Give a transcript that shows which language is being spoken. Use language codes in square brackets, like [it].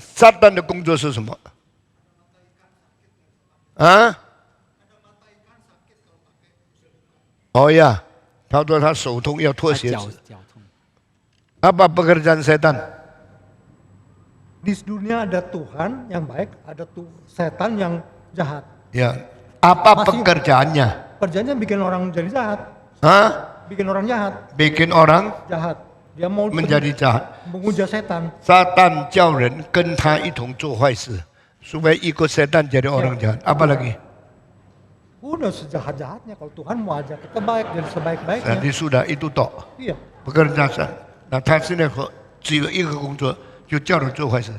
[zh] Satan的工作是什么？啊？哦呀，他说他手痛要脱鞋子。 [id] Apa pekerjaan setan? Di dunia ada Tuhan yang baik, ada setan yang jahat. Ya, apa pekerjaannya? Kerjanya bikin orang jadi jahat. Hah? Bikin orang jahat. Bikin orang Jahat. Dia mau menjadi jahat. menguja setan. [zh] 撒旦叫人跟他一同做坏事， [id] supaya ikut setan jadi orang jahat. Apa lagi? Udah sejahat-jahatnya kalau Tuhan mau ajak kita baik jadi sebaik-baiknya. Jadi sudah itu tok. Iya. Pekerjaan setan. [zh] Nah, 他现在只有一个工作，就叫人做坏事。